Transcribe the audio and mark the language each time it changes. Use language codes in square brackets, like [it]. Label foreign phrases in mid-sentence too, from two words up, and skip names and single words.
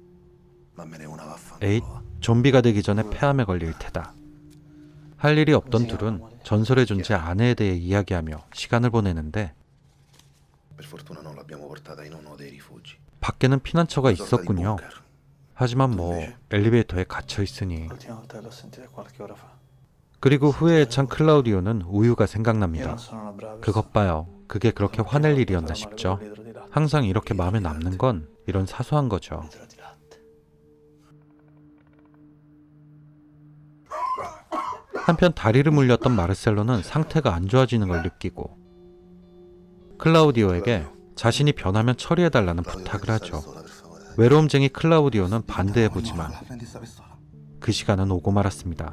[ko] 에잇, 좀비가 되기 전에 폐암에 걸릴 테다. 할 일이 없던 둘은 전설의 존재 아내에 대해 이야기하며 시간을 보내는데 밖에는 피난처가 있었군요. 하지만 뭐 엘리베이터에 갇혀 있으니. [it] L'ultima volta che l'ho sentita qualche ora fa. [ko] 그리고 후회에 찬 클라우디오는 우유가 생각납니다. [it] Io non sono una brava [ko] 그것 봐요. 그게 그렇게 화낼 일이었나 싶죠. 항상 이렇게 마음에 남는 건 이런 사소한 거죠. [it] litro di latte. [ko] 한편 다리를 물렸던 마르셀로는 상태가 안 좋아지는 걸 느끼고 클라우디오에게 자신이 변하면 처리해달라는 부탁을 하죠. 외로움쟁이 클라우디오는 반대해보지만 그 시간은 오고 말았습니다.